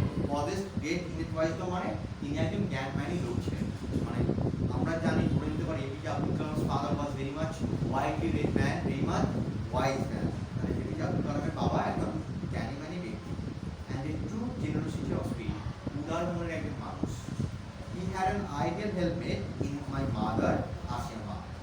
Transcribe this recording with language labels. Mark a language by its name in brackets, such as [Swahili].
[English] possessed great innate wisdom [Bangla] মানে তিনি একজন জ্ঞানমানী লোক ছিলেন। মানে আমরা জানি, ধরে নিতে পারি [English] APJ Abdul Kalam's father was very much widely read man, very much wise man. [Bangla] মানে এপিজে আব্দুল কালামের বাবা একজন জ্ঞানী ব্যক্তি [English] and a true generosity of spirit, [Bangla] উদার মনের একজন মানুষ। [English] He had an ideal helpmate in my mother, Asiya Ma.